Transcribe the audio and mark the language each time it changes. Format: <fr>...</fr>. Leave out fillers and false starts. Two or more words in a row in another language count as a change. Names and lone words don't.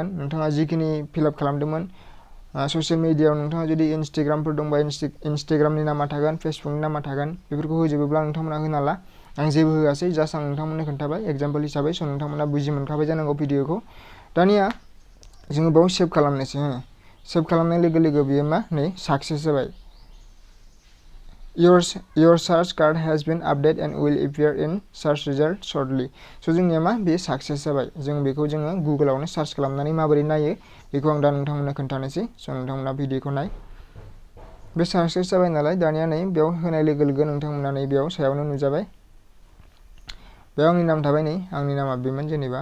<brx>नोंथाङा जिखिनि फिलआप खालामदोंमोन</brx> <en>social media</en> <brx>नोंथाङा जुदि इन्सटाग्रामफोर दंबा इन्सटाग्रामनि नामा थागोन। फेसबुकनि नामा थागोन। बेफोरखौ होजोबोब्ला नोंथांमोना होना ला। आं जेबो होआसै। जास्ट आं नोंथांमोननो खोन्थाबाय एग्जाम्पोल हिसाबै। स' नोंथांमोना बुजि मोनखाबाय जानांगौ भिडिअखौ। दानिया जोङो बेयाव सेभ खालामनोसै। सेभ खालामनाय लोगो लोगो बेयो साक्सेस जाबाय।</brx> <en>Your search card has been updated and will appear in search result shortly.</en> <brx>स' जोंनिया बेयो साक्सेस जाबाय। जों बेखौ गुगोलावनो सार्च खालामनानै माबोरै नायो बेखौ आं दा नोंथांमोननो खोन्थानोसै। स' नोंथांमोना भिडिअखौ नाय। बे साक्सेस जाबाय नालाय दानिया बेयाव होनाय लोगो लोगो नोंथांमोना बेयाव सायावनो नुजाबाय। बेयाव आंनि नाम थाबाय। आंनि नामा बेमोन जेनेबा।</brx>